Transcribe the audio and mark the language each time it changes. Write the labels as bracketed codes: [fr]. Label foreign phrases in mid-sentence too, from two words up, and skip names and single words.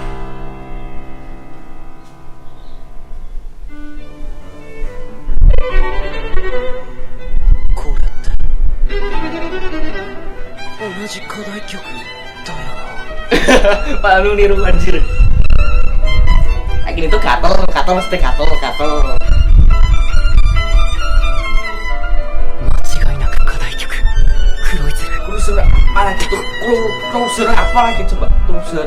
[id] Malu niru anjir. Gini tuh gatel mesti gatel. [ja] 間違いなく課題曲黒い鶴。 [id] Cruiser apa lagi tuh? Cruiser apa lagi coba? Cruiser.